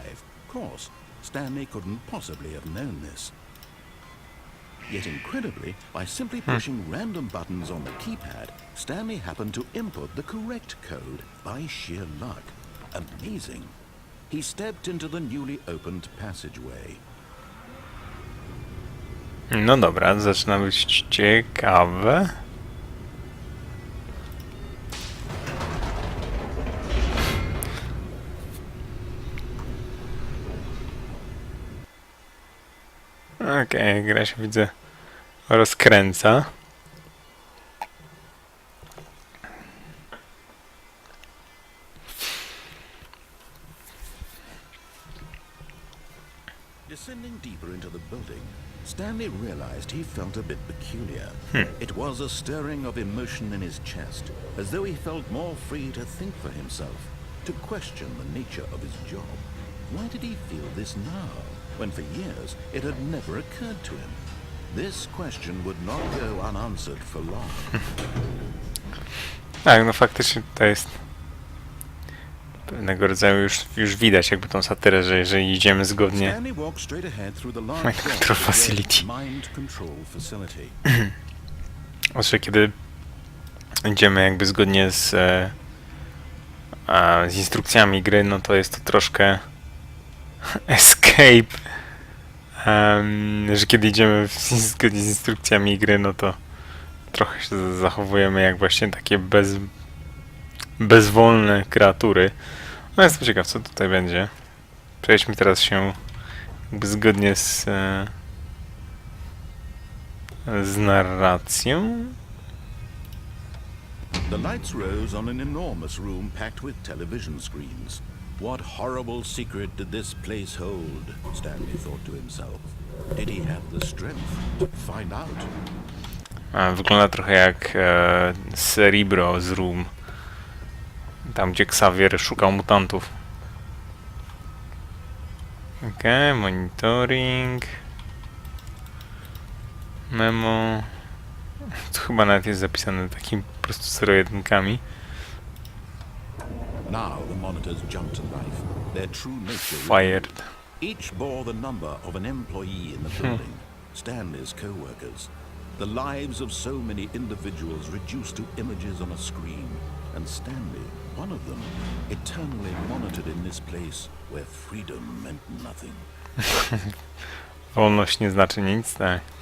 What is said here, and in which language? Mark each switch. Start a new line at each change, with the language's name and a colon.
English: Of course, Stanley couldn't possibly have known this. Yet incredibly, by simply pushing random buttons on the keypad, Stanley happened to input the correct code by sheer luck. Amazing. He stepped into the newly opened passageway.
Polish: No dobra, zaczyna być ciekawe. Okej, gra się widzę rozkręca.
English: Descending deeper into the building, Stanley realized he felt a bit peculiar. It was a stirring of emotion in his chest, as though he felt more free to think for himself, to question the nature of his job. Why did he feel this now, when for years it had never occurred to him? This question would not go unanswered for long.
Polish: Tak, no faktycznie to jest Pewnego rodzaju już widać jakby tą satyrę, że jeżeli idziemy zgodnie
English: Stanley walked straight ahead through the large Mind Control doors of the Facility. Mind Control Facility.
Polish: Znaczy, kiedy idziemy jakby zgodnie z instrukcjami gry, no to jest to troszkę escape. Że kiedy idziemy zgodnie z instrukcjami gry, no to trochę się zachowujemy jak właśnie takie bezwolne kreatury. No jestem ciekaw, co tutaj będzie. Przejdźmy teraz się jakby zgodnie z narracją.
English: The lights rose on an enormous room packed with television screens. What horrible secret did this place hold? Stanley thought to himself. Did he have the strength to find out?
Polish: Wygląda trochę jak Cerebro z Room. Tam, gdzie Xavier szukał mutantów. Okej, monitoring. Memo. To chyba nawet jest zapisane takimi po prostu zero-jedynkami.
English: Now the monitors jumped to life. Their true nature Fired. each bore the number of an employee in the building, Stanley's co-workers. The lives of so many individuals reduced to images on a screen, and Stanley, one of them, eternally monitored in this place where freedom meant nothing.
Polish: Wolność nie znaczy nic, tak.